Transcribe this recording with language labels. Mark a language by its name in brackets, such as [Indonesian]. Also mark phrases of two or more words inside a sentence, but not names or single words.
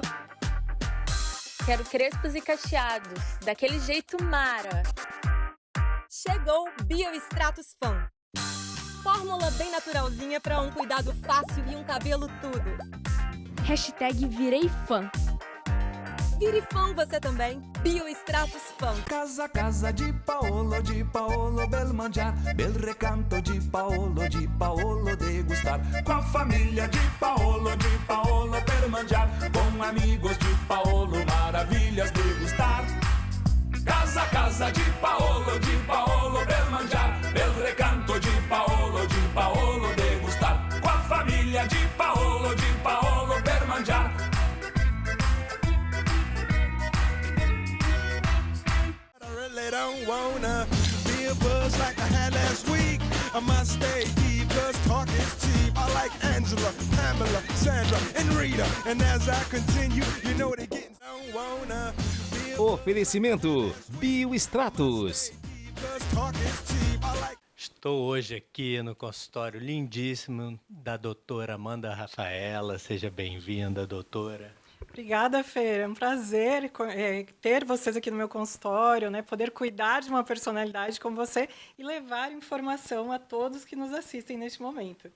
[Portuguese] Quero crespos e cacheados, daquele jeito mara. Chegou Biostratos Fan. Fórmula bem naturalzinha para um cuidado fácil e um cabelo tudo. Hashtag virei fã. Vire fã você também. Biostratos Fan. [Italian] Casa di Paolo bel mangiar, bel recanto di Paolo degustar. [Portuguese] Com a família de Paolo [Italian] per mangiar, [Portuguese] com amigos de Paolo maravilhas degustar. [Italian] Casa di Paolo bel mangiar, bel recanto di Paolo degustar. [Portuguese] Com a família de Paolo [Italian] per mangiar. [English] I don't wanna be a buzz like I had last week. I must stay deep, cause talk is cheap. I like Angela, Pamela, Sandra, and Rita. And as I continue, you know they getting. Don't wanna be a [Portuguese] Oferecimento Biostratos. [English] cause talk is cheap. I like. [Portuguese] Estou hoje aqui no consultório lindíssimo da doutora Amanda Rafaela. Seja bem-vinda, doutora. Obrigada, Fer. É um prazer ter vocês aqui no meu consultório, né? Poder cuidar de uma personalidade como você e levar informação a todos que nos assistem neste momento.